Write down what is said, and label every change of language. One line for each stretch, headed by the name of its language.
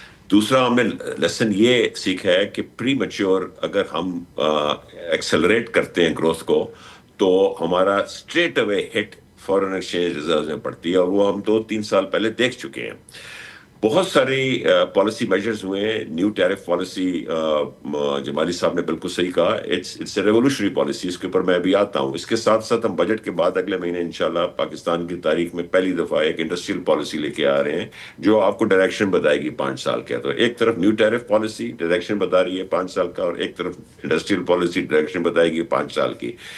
Urdu: دوسرا ہم نے لیسن یہ سیکھا ہے کہ پری میچور اگر ہم ایکسلریٹ کرتے ہیں گروتھ کو, تو ہمارا اسٹریٹ اوے ہٹ فارن ایکسچینج ریزروز میں پڑتی ہے, اور وہ ہم 2-3 سال پہلے دیکھ چکے ہیں. بہت ساری پالیسی میجرز ہوئے ہیں. نیو ٹیرف پالیسی, جمالی صاحب نے بالکل صحیح کہا,
English: It's a revolutionary policy.
Urdu: اس کے اوپر میں بھی آتا ہوں. اس کے ساتھ ساتھ ہم بجٹ کے بعد اگلے مہینے انشاءاللہ پاکستان کی تاریخ میں پہلی دفعہ ایک انڈسٹریل پالیسی لے کے آ رہے ہیں, جو آپ کو ڈائریکشن بتائے گی 5 سال کا. تو ایک طرف نیو ٹیرف پالیسی ڈائریکشن بتا رہی ہے 5 سال کا, اور ایک طرف انڈسٹریل پالیسی ڈائریکشن بتائے گی 5 سال کی.